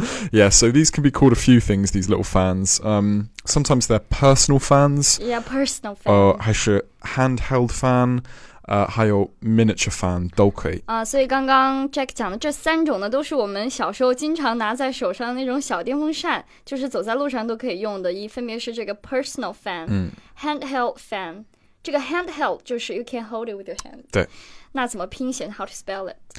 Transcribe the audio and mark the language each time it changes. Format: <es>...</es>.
<en>Yeah, so these can be called a few things, these little fans. Sometimes they're personal fans. Yeah, personal fan.</en> <zh>还是</zh> <en>handheld fan.</en> <zh>还有 miniature fan 都可以。所以刚刚 Jack 讲的这3种呢，都是我们小时候经常拿在手上的那种小电风扇，就是走在路上都可以用的。分别是这个 personal fan、handheld fan。这个</zh> <en>handheld</en> <zh>就是</zh> <en>you can hold it with your hand。</en> <zh>对。那怎么拼写</zh> <en>？How to spell it?</en>